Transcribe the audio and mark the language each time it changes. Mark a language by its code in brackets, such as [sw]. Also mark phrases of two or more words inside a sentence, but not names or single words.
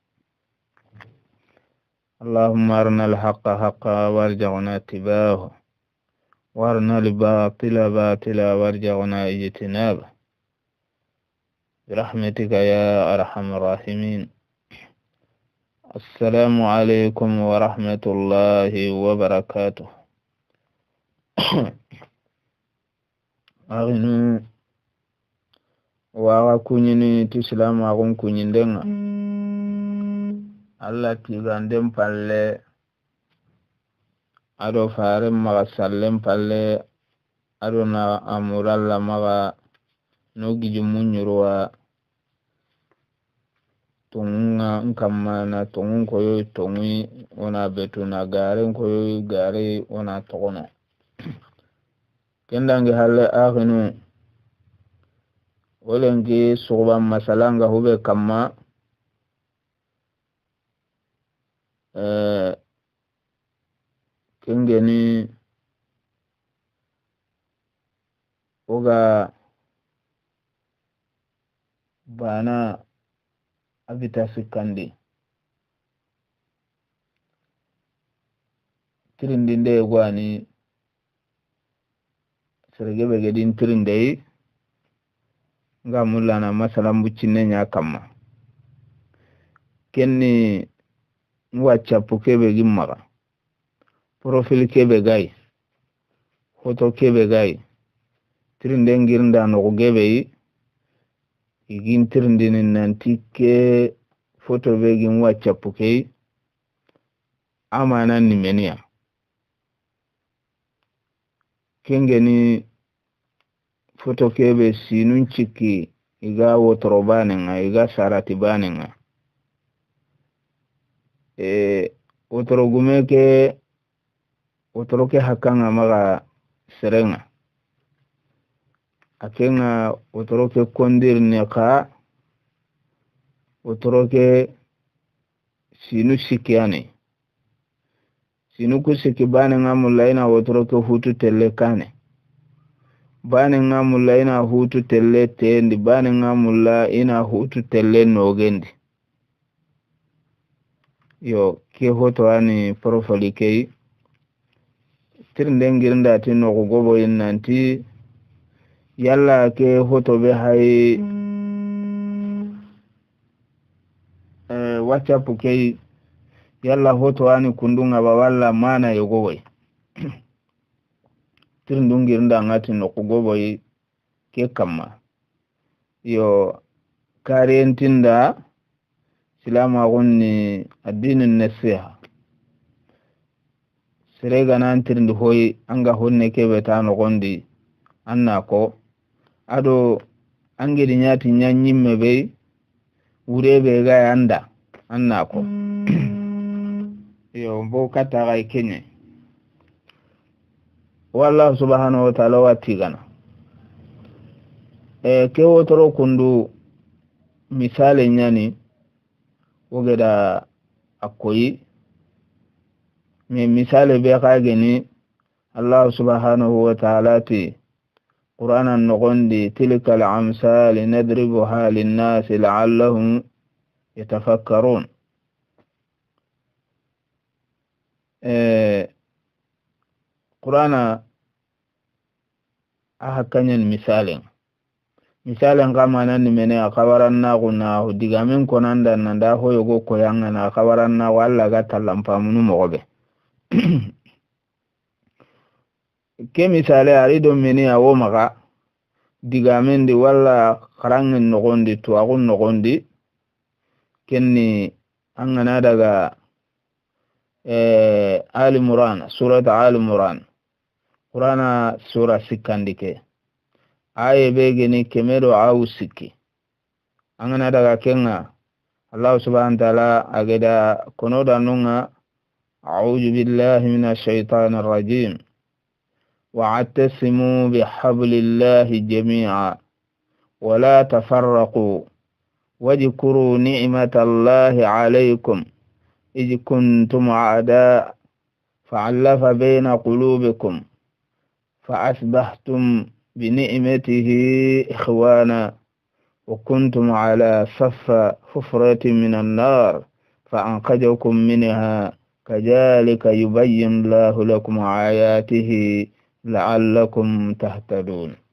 [ar] اللهم أرنا الحق حقا وارزقنا اتباعه، وارنا الباطل باطلا وارزقنا اجتنابه، برحمتك يا أرحم الراحمين. السلام عليكم ورحمة الله وبركاته. [kr] أغنو waga kunyini ti silamu agun kunyindenga Allah tiganden palle ado faren maga sallen palle ado na amuralla maga no giji munyurwa tunga nkamma na tungun koyo tungi ona betu na garen koyo gare ona togono kendangi halle aghinu olengi suba masalanga hube kamma kengeni oga bana abita sikandi tirindinde gwani sergebe gedin tirindei nga mulana masalan buccinne nya kamma kenni waccapu kebe gimmaga profil kebe gai photo kebe gai tirinde ngirnda no gebe igin tirindini nanti ke photo be gin waccapu ke amana ni menia kengeni photo kebe sinun ciki iga wotoro banenga iga sarati banenga wotoro gumeke wotoro ke hakanga maga serenga akenga wotoro ke kondir ne ka wotoro ke sinu sikiane sinu ku siki banenga mulaina wotoro ke hutu tele kane bane nga mulla ina hutu telle tendi bane nga mulla ina hutu telle nogendi yo ke hoto ani profile kei tirinde ngirinda ti no gobo nanti yalla ke hoto be hay whatsapp kei yalla hoto ani kundunga ba walla mana yogowe tirindungir nda ngati no kugobo ke kamma yo karentinda silama gonni [ar] الدين النصيحة [kr] sirega nan tirindi hoyi anga honne kebe ta no gondi anna ko ado angedi nyati nyanyimme be urebe ga anda anna ko yo bo kata ga kenye [ar] والله سبحانه وتعالى [kr] watigana ke wotoro kundu misale nyani wogeda akoyi me misale be kageni [ar] الله سبحانه وتعالى [kr] ti qur'anan nogondi [ar] تلك الأمثال نضربها للناس لعلهم يتفكرون [kr] Qur'ana ahakanyan misalen kama nan mene akabaran na guna digamen konanda nanda hoyo go koyanga na akabaran na walla ga talampa munu mogobe ke misale ari do mene awo maga digamen di walla karangin nogondi to agun nogondi kenni angana daga Ali Imran, surat Ali Imran, Qur'ana sura sikandike aye be geni kemero awu sikki angana daga kenga [ar] الله سبحانه وتعالى [kr] ageda konoda nunga [ar] أعوذ بالله من الشيطان الرجيم واعتصموا بحبل الله جميعا ولا تفرقوا واذكروا نعمة الله عليكم إذ كنتم أعداء فألف بين قلوبكم فأصبحتم بنعمته إخوانا وكنتم على حفرة من النار فأنقذكم منها كذلك يبين الله لكم آياته لعلكم تهتدون.